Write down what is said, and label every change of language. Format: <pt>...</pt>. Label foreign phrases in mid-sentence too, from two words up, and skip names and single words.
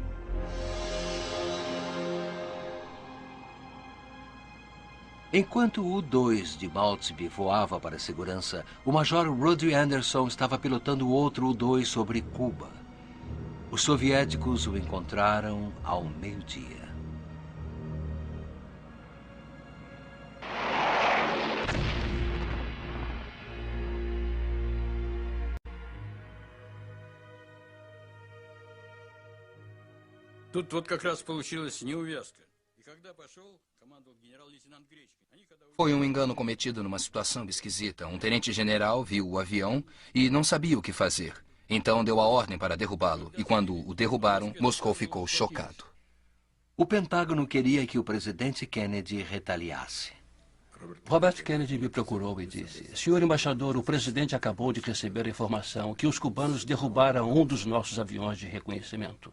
<pt>Enquanto o U-2 de Maltzby voava para a segurança, o Major Rudy Anderson estava pilotando outro U-2 sobre Cuba. Os soviéticos o encontraram ao meio-dia.</pt> <ru>Тут вот как раз получилась неувязка. И когда пошел, командовал генерал-лейтенант Гречкин.</ru> <pt>Foi um engano cometido numa situação esquisita. Um tenente-general viu o avião e não sabia o que fazer. Então deu a ordem para derrubá-lo. E quando o derrubaram, Moscou ficou chocado. O Pentágono queria que o presidente Kennedy retaliasse. Robert Kennedy me procurou e disse, senhor embaixador, o presidente acabou de receber a informação que os cubanos derrubaram um dos nossos aviões de reconhecimento.</pt>